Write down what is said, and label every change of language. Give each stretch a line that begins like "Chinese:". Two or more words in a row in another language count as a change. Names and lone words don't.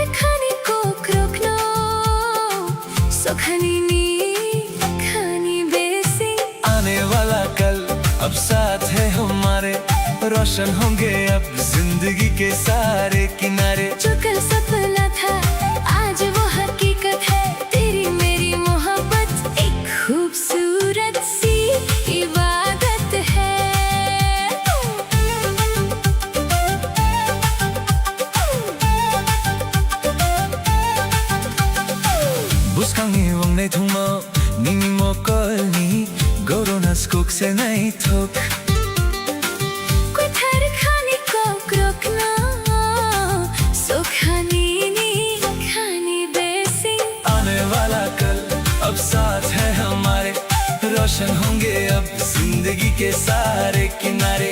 Kok Borok: khani kok rokno sokhani ni khani besi
Hindi: आने वाला कल अब साथ है हमारे रोशन होंगे अब जिंदगी के सारे किनारे जो कल सपना था आज वो हकीकत है तेरी मेरी मोहब्बत एक खूबसूरत सी इबादत है
Kok Borok: Buskangi wongnai thungmo nini mokolni goronas kok se nai thok koi thar khani kok rokna sokhani ni khani besi
Hindi: रोशन होंगे अब जिंदगी के सारे किनारे।